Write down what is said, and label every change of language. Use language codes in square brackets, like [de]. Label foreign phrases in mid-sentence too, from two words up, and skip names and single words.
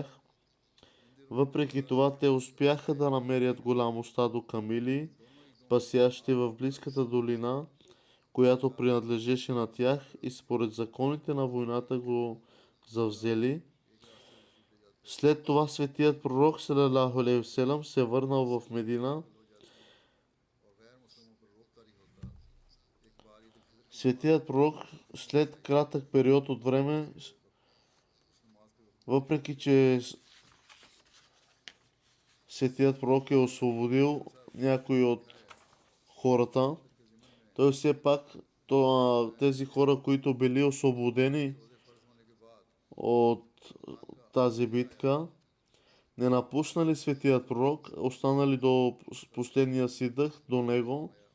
[bg] Въпреки това, те успяха да намерят голямо стадо камили, пасящи в близката долина, която принадлежеше на тях, и според законите на войната го завзели. След това светият пророк [ar] صلى الله عليه وسلم [bg] се върнал в Медина. Светият пророк след кратък период от време, въпреки че светият пророк е освободил някои от хората, той все пак тези хора, които били освободени от тази битка, не напуснали светият пророк, останали до последния си дъх до него.